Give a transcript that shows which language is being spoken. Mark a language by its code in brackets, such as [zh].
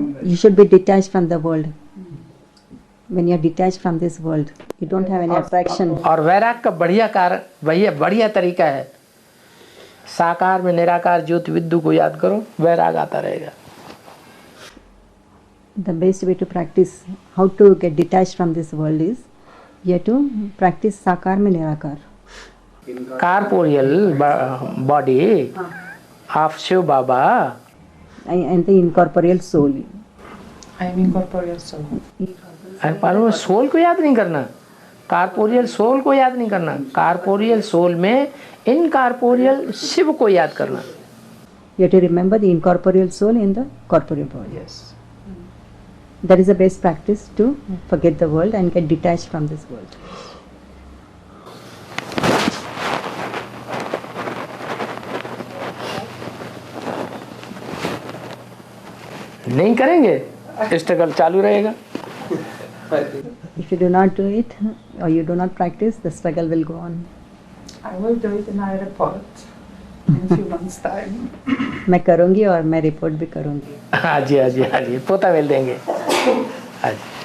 [en] You should be detached from the world. When you are detached from this world, you don't have any attraction. [hi] और वैराग का बढ़िया कारण बढ़िया तरीका है, साकार में निराकार ज्योति विद्यु को याद करो, वैराग आता रहेगा. [en] The best way to practice how to get detached from this world is you have to practice [hi] sakar mein nirakar. [en] Corporeal body of Shiv Baba And the incorporeal soul. I am incorporeal soul. [hi] और soul को याद नहीं करना, corporeal soul को याद नहीं करना, corporeal soul में इनकॉर्पोरियल शिव को याद करना. [en] You have to remember the incorporeal soul in the corporeal body. Yes. That is the best practice to forget the world and get detached from this world. [hi] नहीं करेंगे स्ट्रगल चालू रहेगा. [en] If you do not do it or you do not practice, the struggle will go on. I will do it and I report in a few months' time. [hi] मैं करूँगी और मैं report भी करूँगी. हाँ जी हाँ जी हाँ जी, पोता मिल देंगे. हाँ जी.